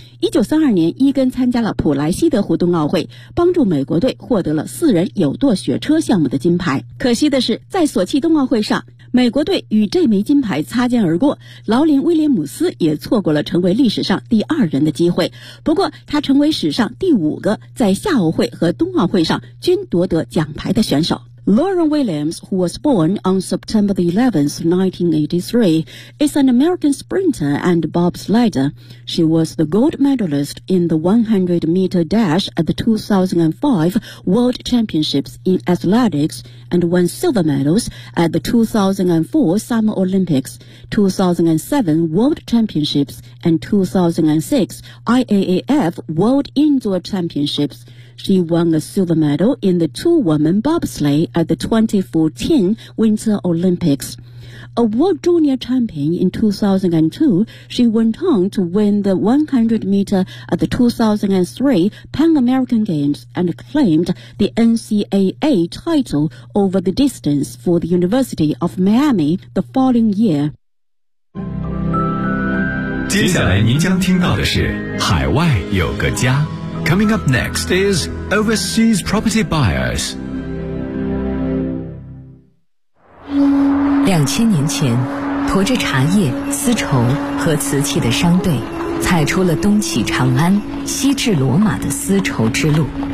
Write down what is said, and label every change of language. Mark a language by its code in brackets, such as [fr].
[zh] 1932年伊根参加了普莱西德湖冬奥会，帮助美国队获得了四人有舵雪车项目的金牌。可惜的是，在索契冬奥会上，美国队与这枚金牌擦肩而过，劳林威廉姆斯也错过了成为历史上第二人的机会。不过他成为史上第五个在夏奥会和冬奥会上均夺得奖牌的选手。 [en] Lauren Williams, who was born on September the 11th, 1983, is an American sprinter and bobsledder. She was the gold medalist in the 100-meter dash at the 2005 World Championships in Athletics and won silver medals at the 2004 Summer Olympics, 2007 World Championships, and 2006 IAAF World Indoor Championships. She won a silver medal in the two-woman bobsleigh at the 2014 Winter Olympics. A world junior champion in 2002, she went on to win the 100-meter at the 2003 Pan American Games and claimed the NCAA title over the distance for the University of Miami the following year. [zh] 接下来您将听到的是海外有个家。 [en] Coming up next is Overseas Property Buyers. [zh] 2000年前，驮着茶叶、丝绸和瓷器的商队，踩出了东起长安、西至罗马的丝绸之路。